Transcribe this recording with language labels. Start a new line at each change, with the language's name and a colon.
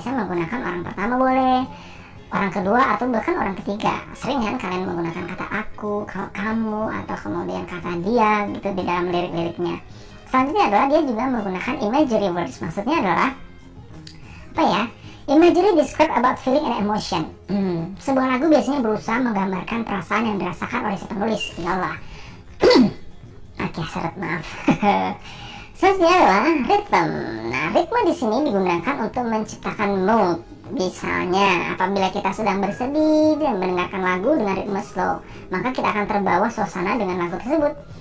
Indonesian: Biasanya menggunakan orang pertama boleh, orang kedua, atau bahkan orang ketiga. Sering kan kalian menggunakan kata aku, kamu, atau kemudian kata dia gitu di dalam lirik-liriknya. Selanjutnya adalah dia juga menggunakan imagery words. Maksudnya adalah apa ya?
English: Imagery describe about feeling and emotion.
Indonesian: Sebuah lagu biasanya berusaha menggambarkan perasaan yang dirasakan oleh si penulis. Ya Allah. Oke, seret maaf. Selanjutnya adalah rhythm. Nah, ritme di sini digunakan untuk menciptakan mood. Misalnya, apabila kita sedang bersedih dan mendengarkan lagu dengan ritme slow, maka kita akan terbawa suasana dengan lagu tersebut.